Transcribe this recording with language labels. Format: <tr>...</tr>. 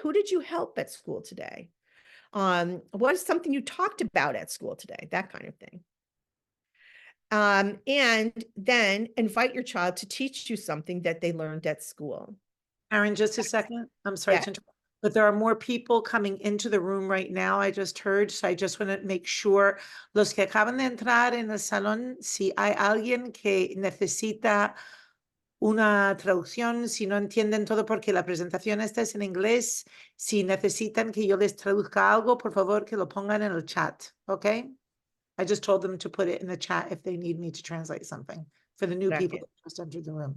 <en>Who did you help at school today? What is something you talked about at school today? That kind of thing. And then invite your child to teach you something that they learned at school. Aaron, just a second. I'm sorry Yeah. to interrupt, but there are more people coming into the room right now. I just heard, so I just want to make sure</en> <es>los que acaban de entrar en el salón, si hay alguien que necesita una traducción, si no entienden todo porque la presentación esta es en inglés, si necesitan que yo les traduzca algo, por favor que lo pongan en el chat, ¿ok?</es> <en>I just told them to put it in the chat if they need me to translate something for the new people that just entered the room.</en>